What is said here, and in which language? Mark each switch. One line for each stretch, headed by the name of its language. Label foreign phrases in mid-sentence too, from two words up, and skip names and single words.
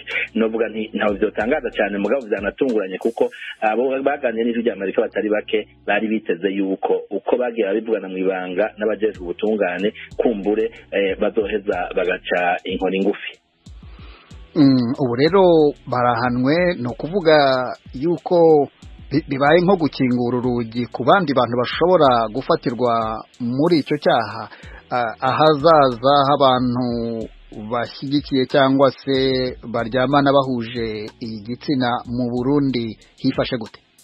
Rundi: Novuga ntawe byotangaza cyane, mugabo byanatunguranye kuko abo baganiriye n'Ijwi ry'Amerika batari bake bari biteze yuko uko bagiye babivugana mu ibanga n'abajejwe ubutungane kumbure bazoheza bagaca inkoni ngufi. Ubu rero barahanwe, no kuvuga yuko bibaye nko gukingura urugi ku bandi bantu bashobora gufatirwa muri icyo cyaha ahazaza h'abantu bashyigikiye cyangwa se baryamana bahuje igitsina mu Burundi hifashe gute?